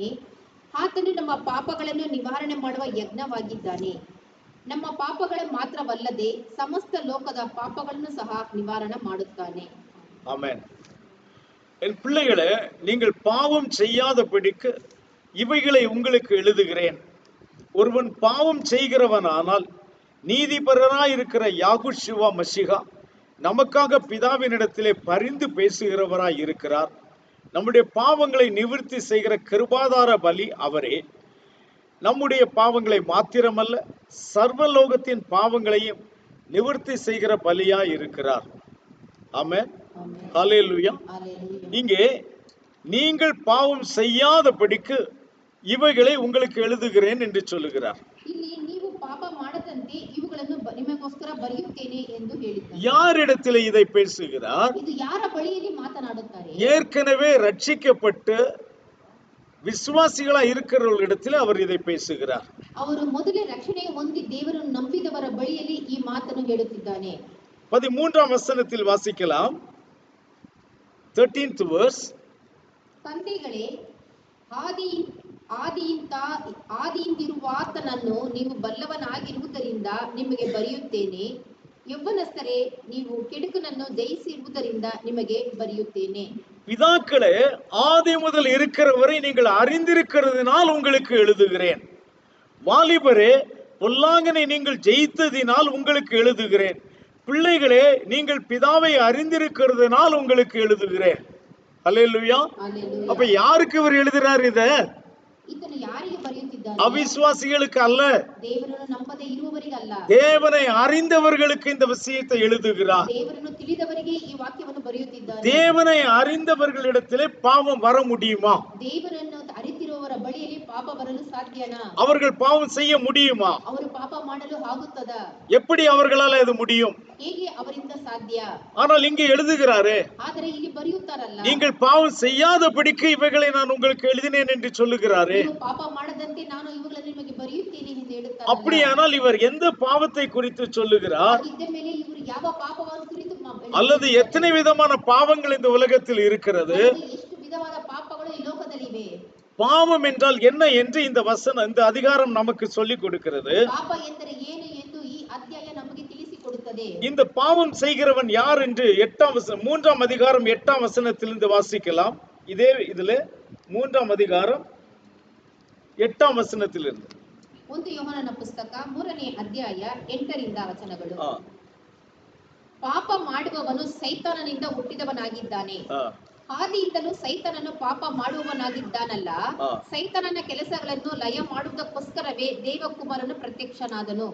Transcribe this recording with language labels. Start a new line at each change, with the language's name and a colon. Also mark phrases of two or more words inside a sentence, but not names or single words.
Kannada: ಆತನು ನಮ್ಮ ಪಾಪಗಳನ್ನು ನಿವಾರಣೆ ಮಾಡುವ ಯಜ್ಞವಾಗಿದ್ದಾನೆ. ನಮ್ಮ ಪಾಪಗಳ ಮಾತ್ರವಲ್ಲದೆ ಸಮಸ್ತ ಲೋಕದ ಪಾಪಗಳನ್ನು ಸಹ ನಿವಾರಣೆ ಮಾಡುತ್ತಾನೆ.
Tamil: ஆமென். என் பிள்ளைகளே, நீங்கள் பாவம் செய்யாதபடிக்கு இவைகளை உங்களுக்கு எழுதுகிறேன். ஒருவன் பாவம் செய்கிறவனானால் நீதிபரராய் இருக்கிற யாகுஷுவா மஷிகா நமக்காக பிதாவினிடத்திலே பரிந்து பேசுகிறவராய் இருக்கிறார். நம்முடைய பாவங்களை நிவர்த்தி செய்கிற கிருபாதார பலி அவரே. நம்முடைய பாவங்களை மாத்திரமல்ல, சர்வலோகத்தின் பாவங்களையும் நிவர்த்தி செய்கிற பலியாய் இருக்கிறார். ஆமென். ஹல்லேலூயா. இங்கே நீங்கள் பாவம் செய்யாதபடிக்கு இவைகளை உங்களுக்கு எழுதுகிறேன் என்று சொல்லுகிறார்.
Kannada: ಇಲ್ಲಿ ನೀವು ಪಾಪ ಮಾಡದಂತೆ ಇವುಗಳನ್ನು ನಿಮಗೋಸ್ಕರ ಬರೆಯುತ್ತೇನೆ ಎಂದು ಹೇಳಿದ್ದಾರೆ.
Tamil: யாரிடத்தில் இதை பேசுகிறார்?
Kannada: ಇದು ಯಾರ ಬಳಿಯಲ್ಲಿ ಮಾತನಾಡುತ್ತಾರೆ?
Tamil: ஏற்கனவே ரட்சிக்கப்பட்டு விசுவாசிகளா இருக்கிறவர்களிடத்தில் அவர் இதை பேசுகிறார்.
Kannada: ಅವರು ಮೊದಲೇ ರಕ್ಷಣೆ ಹೊಂದಿ ದೇವರನ್ನು ನಂಬಿದವರ ಬಳಿಯಲ್ಲಿ ಈ ಮಾತನ್ನು ಹೇಳುತ್ತಿದ್ದಾನೆ.
Tamil: 13ஆம் வசனத்தில் வாசிக்கலாம்.
English: 13th verse.
Kannada: ತಂದೆಗಳೇ, ಆದಿಯಿಂದಿರುವಾತನನ್ನು ನೀವು ಬಲ್ಲವನಾಗಿರುವುದರಿಂದ ನಿಮಗೆ ಬರೆಯುತ್ತೇನೆ. ಯೌವನಸ್ಥರೇ, ನೀವು ಕೆಡುಕನನ್ನು ಜಯಿಸಿರುವುದರಿಂದ ನಿಮಗೆ ಬರೆಯುತ್ತೇನೆ.
Tamil: பிதாக்களே, ஆதி முதல் இருக்கிறவரை நீங்கள் அறிந்திருக்கிறதுனால் உங்களுக்கு எழுதுகிறேன். வாலிபரே, பொல்லாங்கனை நீங்கள் ஜெயித்ததினால் உங்களுக்கு எழுதுகிறேன். பிள்ளைகளே, நீங்கள் பிதாவை அறிந்திருக்கிறதுனால் உங்களுக்கு எழுதுகிறேன். அல்லேலூயா. அல்லேலூயா. அப்ப யாருக்கு இவர் எழுதுறார்? இத
Kannada: ಇದನ್ನು ಯಾರಿಗೆ ಬರೆಯುತ್ತಿದ್ದಾನೆ?
Tamil: அவிசுவாசிகளுக்கு அல்ல,
Kannada: ದೇವರನ್ನು ನಂಬದೆ ಇರುವವರಿಗಲ್ಲ,
Tamil: தேவனை அறிந்தவர்களுக்கு இந்த விஷயத்தை எழுதுகிறார்.
Kannada: ದೇವರನ್ನು ತಿಳಿದವರಿಗೆ ಈ ವಾಕ್ಯವನ್ನು ಬರೆಯುತ್ತಿದ್ದಾನೆ.
Tamil: தேவனை அறிந்தவர்களிடத்திலே பாவம் வர முடியுமா?
Kannada: ದೇವರನ್ನು ಅರಿತಿರುವವರ ಬಳಿಯಲ್ಲಿ ಪಾಪ ಬರಲು ಸಾಧ್ಯನಾ?
Tamil: அவர்கள் பாவம் செய்ய முடியுமா?
Kannada: ಅವರು ಪಾಪ ಮಾಡಲು ಆಗುತ್ತದಾ?
Tamil: எப்படி அவர்களால் அது முடியும்?
Kannada: ಹೇಗೆ ಅವರಿಂದ ಸಾಧ್ಯ?
Tamil: ஆனால் இங்கே எழுதுகிறாரே,
Kannada: ಆದರೆ ಇಲ್ಲಿ ಬರೆಯುತ್ತಾರಲ್ಲ,
Tamil: நீங்கள் பாவம் செய்யாதபடிக்கு இவைகளை நான் உங்களுக்கு எழுதினேன் என்று சொல்லுகிறாரே.
Kannada: ನೀವು ಪಾಪ ಮಾಡದಂತೆ ನಾನು ಇವುಗಳನ್ನು ನಿಮಗೆ ಬರೆಯುತ್ತೇನೆ ಎಂದು ಹೇಳುತ್ತಾರೆ.
Tamil: அப்படியானால் இவர் எந்த பாவத்தை குறித்து சொல்லுகிறார்?
Kannada: ಇದ್ದ ಮೇಲೆ ಇವರು ಯಾವ ಪಾಪವನ್ನು ಕುರಿತು
Tamil: அல்லது எத்தனை விதமான பாவங்கள் இந்த உலகத்தில் இருக்கிறது?
Kannada: ಎಷ್ಟು ವಿಧವಾದ ಪಾಪಗಳು ಈ ಲೋಕದಲ್ಲಿವೆ?
Tamil: பாவம் என்றால் என்ன என்று இந்த அதிகாரம் நமக்கு சொல்லிக் கொடுக்கிறது.
Kannada: ಪಾಪ ಎಂದರೆ ಏನು ಎಂದು ಈ ಅಧ್ಯಾಯ ನಮಗೆ ತಿಳಿಸಿಕೊಡುತ್ತದೆ.
Tamil: இந்த பாவம் செய்கிறவன் யார் என்று 3ஆம் அதிகாரம் 8ஆம் வசனத்திலிருந்து வாசிக்கலாம். இதே இதுல 3ஆம் அதிகாரம் 8ஆம் வசனத்திலிருந்து.
Kannada: 1 ಯೋಹಾನನ ಪುಸ್ತಕ 3ನೇ ಅಧ್ಯಾಯ 8ರಿಂದ ವಚನಗಳು. ಪಾಪ ಮಾಡುವವನು ಸೈತಾನನಿಂದ ಹುಟ್ಟಿದವನಾಗಿದ್ದಾನೆ. ಆದಿಯಿಂದಲೂ ಸೈತಾನನು ಪಾಪ ಮಾಡುವವನಾಗಿದ್ದಾನಲ್ಲ. ಸೈತಾನನ ಕೆಲಸಗಳನ್ನು ಲಯ ಮಾಡುವುದಕ್ಕೋಸ್ಕರವೇ ದೇವಕುಮಾರನು ಪ್ರತ್ಯಕ್ಷನಾದನು.